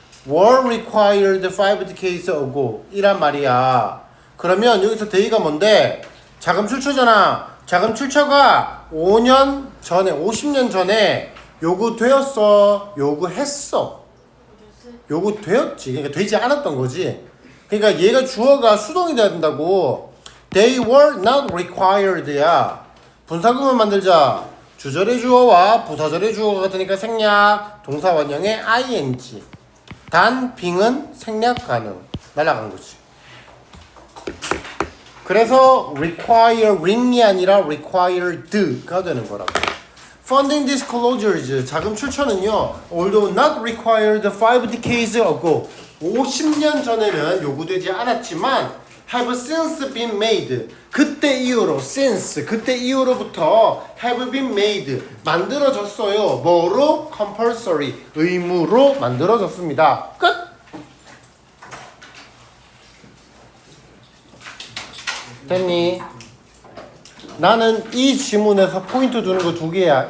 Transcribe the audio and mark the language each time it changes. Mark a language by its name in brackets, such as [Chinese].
[English] were required 5 decades ago [Korean] 이란 말이야. 그러면 여기서 they가 뭔데? 자금 출처잖아. 자금 출처가 5년 전에 50년 전에 요구되었어? 요구했어? 요구되었지. 그러니까 되지 않았던 거지. 그러니까 얘가 주어가 수동이 돼야 된다고. [English] They were not required야. [Korean] 분사구문 만들자. 주절의 주어와 부사절의 주어가 같으니까 생략. 동사 원형의 ing. 단 빙은 생략 가능. 날아간 거지. 그래서 requiring이 아니라 required가 되는 거라고. [English] Funding disclosures [Korean] 자금 출처는요. [English] Although not required 5 decades ago [Korean] 50년 전에는 요구되지 않았지만 [English] have since been made [Korean] 그때 이후로 [English] since [Korean] 그때 이후로부터 [English] have been made [Korean] 만들어졌어요. 뭐로? compulsory 의무로 만들어졌습니다. 끝. 됐니? 나는 이 지문에서 포인트 두는 거 두 개야.